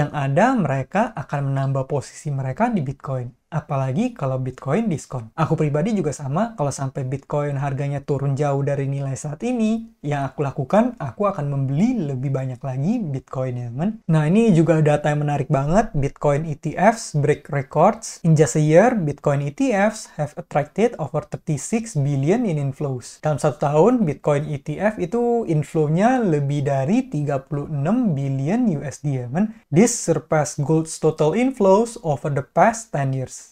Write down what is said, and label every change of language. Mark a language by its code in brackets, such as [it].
[id] Yang ada mereka akan menambah posisi mereka di Bitcoin. Apalagi kalau Bitcoin diskon. Aku pribadi juga sama, kalau sampai Bitcoin harganya turun jauh dari nilai saat ini, yang aku lakukan, aku akan membeli lebih banyak lagi Bitcoin ya kan. Nah ini juga data yang menarik banget, [en] Bitcoin ETFs break records. In just a year, Bitcoin ETFs have attracted over 36 billion in inflows. [id] Dalam 1 tahun, Bitcoin ETF itu inflow-nya lebih dari 36 billion USD ya kan. [en] This surpassed gold's total inflows over the past 10 years.